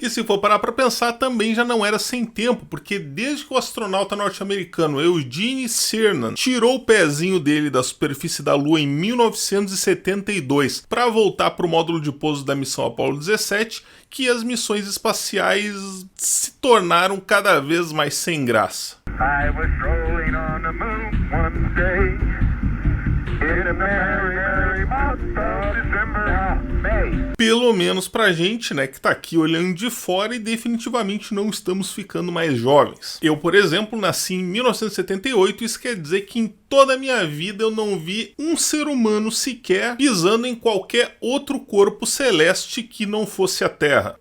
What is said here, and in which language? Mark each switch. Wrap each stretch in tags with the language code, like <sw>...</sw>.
<pt>E se for parar pra pensar, também já não era sem tempo, porque desde que o astronauta norte-americano Eugene Cernan tirou o pezinho dele da superfície da Lua em 1972 para voltar pro módulo de pouso da missão Apollo 17, que as missões espaciais se tornaram cada vez mais sem graça.</pt> <en>I was strolling on the moon one day, in a merry, merry month of December.</en> <pt>Pelo menos pra gente, né, que tá aqui olhando de fora e definitivamente não estamos ficando mais jovens. Eu, por exemplo, nasci em 1978, isso quer dizer que em toda a minha vida eu não vi um ser humano sequer pisando em qualquer outro corpo celeste que não fosse a Terra.</pt>